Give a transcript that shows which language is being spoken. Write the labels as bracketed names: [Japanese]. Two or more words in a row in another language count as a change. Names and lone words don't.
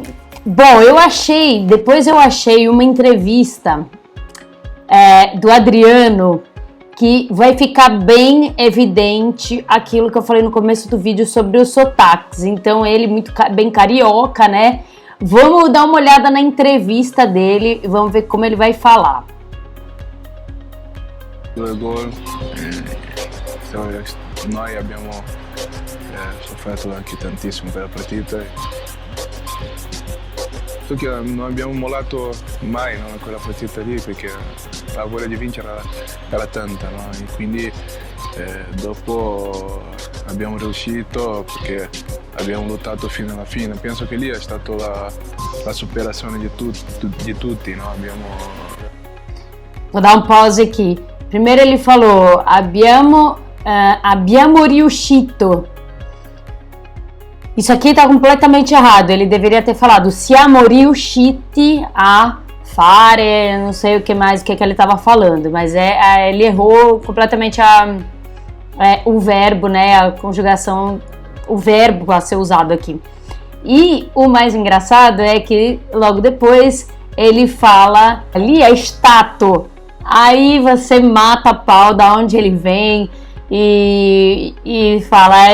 [Portuguese] Bom, depois eu achei uma entrevista do Adriano, que vai ficar bem evidente aquilo que eu falei no começo do vídeo sobre os sotaques. Então ele bem carioca, né? Vamos dar uma olhada na entrevista dele e vamos ver como ele vai falar. [Italian] 2 gol, noi abbiamo sofferto anche tantissimo per la partita. So che non abbiamo mollato mai, no, in quella partita lì, perché la voglia di vincere era tanta, no? E quindi dopo abbiamo riuscito perché abbiamo lottato fino alla fine. Penso che lì è stata la superazione di tutti, no? [Portuguese] Vou dar um pause aqui. Primeiro ele falou [Italian] abbiamo riuscito. [Portuguese] Isso aqui tá completamente errado, ele deveria ter falado [Italian] siamo riusciti a fare, [Portuguese] não sei o que mais, o que ele tava falando, mas ele errou completamente o verbo, né, a conjugação, o verbo a ser usado aqui. E o mais engraçado é que logo depois ele fala ali [Italian] é stato, [Portuguese] aí você mata a pau da onde ele vem e fala...